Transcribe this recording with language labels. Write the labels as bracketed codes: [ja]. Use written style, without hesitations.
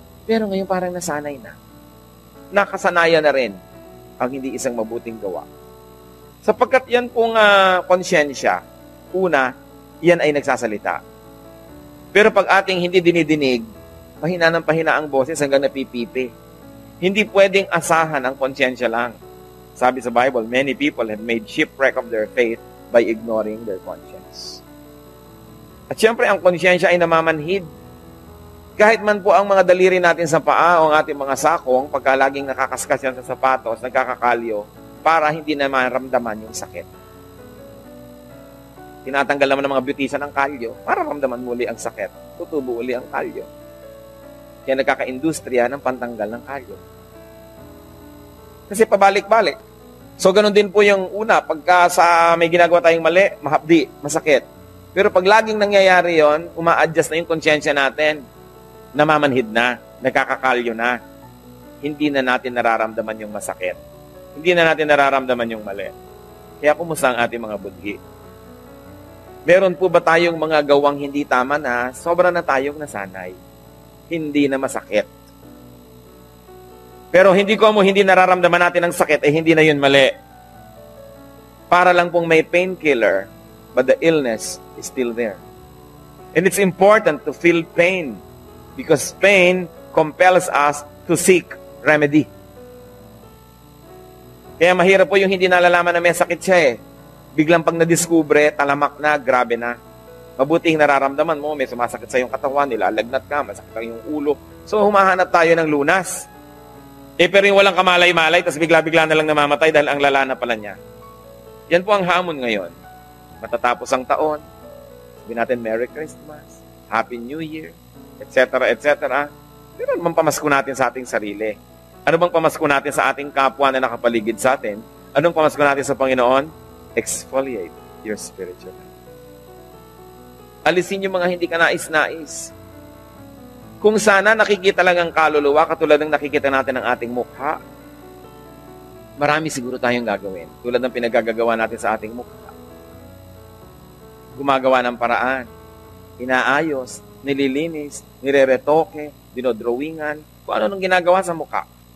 [tl] Pero ngayon parang nasanay na. Nakasanayan na rin ang hindi isang mabuting gawa. Sapagkat yan pong konsyensya, una, yan ay nagsasalita. Pero pag ating hindi dinidinig, pahina ng pahina ang boses hanggang napipipi. Hindi pwedeng asahan ang konsyensya lang. Sabi sa Bible, [en] many people have made shipwreck of their faith by ignoring their conscience. [tl] At syempre, ang konsyensya ay namamanhid. Kahit man po ang mga daliri natin sa paa o ang ating mga sakong, pagka laging nakakaskas yan sa sapatos, nagkakakalyo, para hindi na maramdaman yung sakit. Tinatanggal naman ng mga beautician ng kalyo para ramdaman muli ang sakit. Tutubo uli ang kalyo. Kaya nagkaka-industriya ng pantanggal ng kalyo. Kasi pabalik-balik. So, ganun din po yung una. Pagka sa may ginagawa tayong mali, mahapdi, masakit. Pero pag laging nangyayari yon, uma-adjust na yung konsyensya natin. Namamanhid na, nagkakakalyo na. Hindi na natin nararamdaman yung masakit. Hindi na natin nararamdaman yung mali. Kaya kumusta ang ating mga budhi? Meron po ba tayong mga gawang hindi tama na sobra na tayong nasanay? Hindi na masakit. Pero hindi nararamdaman natin ang sakit, hindi na yun mali. Para lang pong may painkiller, [en] but the illness is still there. And it's important to feel pain because pain compels us to seek remedy. [tl] Kaya mahirap po yung hindi nalalaman na may sakit siya eh. Biglang pag nadiskubre, talamak na, grabe na. Mabuting nararamdaman mo, may sumasakit sa iyong katawan, nilalagnat ka, masakit ang iyong ulo. So humahanap tayo ng lunas. Pero yung walang kamalay-malay, tapos bigla-bigla na lang namamatay dahil ang lala na pala niya. Yan po ang hamon ngayon. Matatapos ang taon, sabihin natin Merry Christmas, Happy New Year, etc., etc. Pero ano bang pamasko natin sa ating sarili? Ano bang pamasko natin sa ating kapwa na nakapaligid sa atin? Anong pamasko natin sa Panginoon? [en] Exfoliate your spiritual life. [tl] Alisin yung mga hindi ka nais-nais. Kung sana nakikita lang ang kaluluwa, katulad ng nakikita natin ng ating mukha, marami siguro tayong gagawin. Tulad ng pinagagagawa natin sa ating mukha. Gumagawa ng paraan. Inaayos, nililinis, nireretoke, dinodrawingan, kung ano nung ginagawa sa mukha.